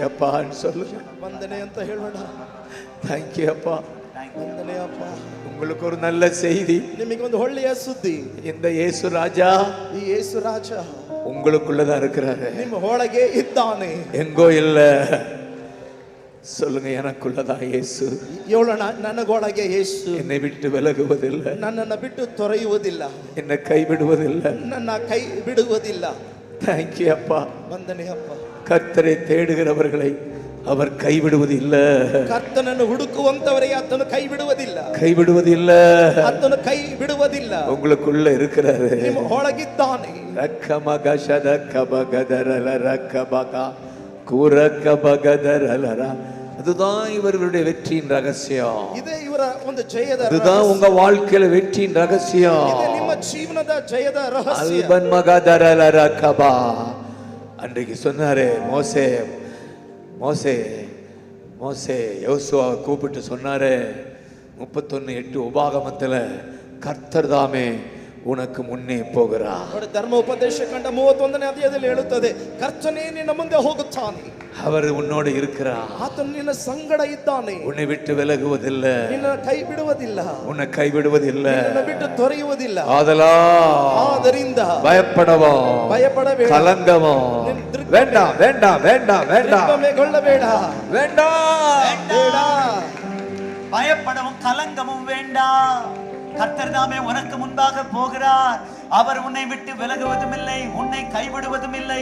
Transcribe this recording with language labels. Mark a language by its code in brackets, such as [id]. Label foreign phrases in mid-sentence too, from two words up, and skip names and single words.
[ta] அப்பான்னு சொல்லுங்க. [kn] ವಂದನೆ ಅಂತ ಹೇಳೋಣ. [ta] தேங்க்யூ அப்பா. [kn] ವಂದನೆ ಅಪ್ಪ. [ta] உங்களுக்கு ஒரு நல்ல செய்தி. [kn] ನಿಮಗೆ ಒಂದು ಒಳ್ಳೆಯ ಸುದ್ದಿ. [ta] இந்த இயேசு ராஜா, [kn] ಈ ಯೇಸು ರಾಜ [ta] உங்களுக்குள்ளதான் இருக்கிறாரு. [kn] ನಿಮ್ಮ ಒಳಗೆ ಇದ್ದಾನೆ, [ta] எங்கோ இல்ல. சொல்லுங்க, எனக்குள்ளதான் இயேசு. [kn] ಹೇಳೋಣ, ನನಗೊಳಗೆ ಯೇಸು. [ta] என்னை விட்டு விலகுவதில்லை, [kn] ನನ್ನನ್ನು ಬಿಟ್ಟು ತೊರೆಯುವುದಿಲ್ಲ, [ta] என்னை கைவிடுவதில்லை, [kn] ನನ್ನ ಕೈ ಬಿಡುವುದಿಲ್ಲ. [ta] தேங்க்யூ அப்பா. [kn] ವಂದನೆ ಅಪ್ಪ. [ta] கர்த்தரை தேடுகிறவர்களை அவர் கைவிடுவதில்லை. [kn] ಕರ್ತನನ್ನು ಹುಡುಕುವಂತವರಿಗೆ ಆತನು ಕೈ ಬಿಡುವುದಿಲ್ಲ, [ta] கைவிடுவதில்லை. [kn] ಆತನು ಕೈ ಬಿಡುವುದಿಲ್ಲ. [ta] உங்களுக்குள்ள இருக்கிறாரு. [kn] ನಿಮ್ಮ ಒಳಗಿದ್ದಾನೆ. ரக்கமகஷத கபகதரல ரக்கபக குரக்கபகதரலர. [ta] அதுதான் இவர்களுடைய வெற்றியின் ரகசியம். [kn] ಇದೇ ಇವರ ಒಂದು ಜಯದ [ta] அதுதான் உங்க வாழ்க்கையில வெற்றியின் ரகசியம். [kn] ಇದೇ ನಿಮ್ಮ ಜೀವನದ ಜಯದ ರಹಸ್ಯ. அல்பன் மகதரல ரக்கபா. [ta] அன்றைக்கு சொன்னாரே, மோசே மோசே மோசே யோசுவாவை கூப்பிட்டு சொன்னாரே, 31:8 உபாகமத்துல, கர்த்தர் தாமே உனக்கு முன்னே போகிறார். [kn] ನೋಡಿ, ಧರ್ಮೋಪದೇಶ ಕಂಡ 31ನೇ ಅಧ್ಯಾಯದಲ್ಲಿ ಹೇಳುತ್ತದೆ, ಕರ್ತನೇ ನಿನ್ನ ಮುಂದೆ ಹೋಗುತ್ತಾನೆ, [ta] அவர் ಉನ್ನೋடு இருக்கிறார். [kn] ಆತನು ನಿನ್ನ ಸಂಗಡ ಇದ್ದಾನೆ, [ta] உன்னை விட்டு விலகுவதில்லை, [kn] ನಿನ್ನ ಕೈ ಬಿಡುವುದಿಲ್ಲ, [ta] உன்னை கைவிடுவதில்லை, [kn] ನಿನ್ನ ಬಿಟ್ಟು ತೊರೆಯುವುದಿಲ್ಲ. [ta] ಆದ್ದರಿಂದ பயப்படவோ [kn] ಭಯಪಡಬೇಡ, [ta] கலங்கவோ வேண்டாம் வேண்டாம் வேண்டாம் வேண்டாம், [kn] ದಿಗ್ಭ್ರಮೆಗೊಳ್ಳಬೇಡ, [ta] வேண்டாம் [kn] ಬೇಡ. [ta] பயப்படவும் கலங்கமும் வேண்டாம். கர்த்தர் தாமே உனக்கு முன்பாக போகிறார். அவர் உன்னை விட்டு விலகுவதும் இல்லை, உன்னை கைவிடுவதும் இல்லை.